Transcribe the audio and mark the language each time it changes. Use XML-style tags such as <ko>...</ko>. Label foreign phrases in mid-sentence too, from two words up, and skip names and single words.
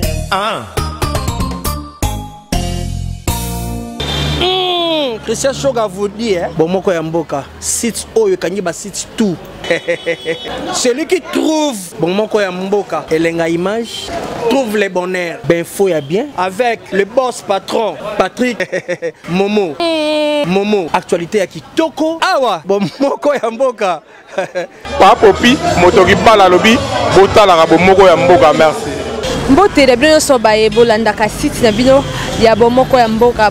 <ln>Ah. Hmm, Christian Shoga</ln> <fr>vous dit,</fr> <ln>hein? Bomoko ya mboka, site oyo, kangi ba site tout.</ln> <fr>Celui qui trouve</fr> <ln>bomoko ya mboka, elenga</ln> <fr>image, trouve le bonheur. Ben, faut ya bien. Avec le boss patron, Patrick Momo.</fr> <ln>Momo, actualité ya kitoko. Awa, bomoko ya mboka. Pa Popi, moto kibala alobi, botalaka bomoko ya mboka, merci. Mbote na bino nyonso baye bolandaka site na bino ya bomoko ya mboka.</ln>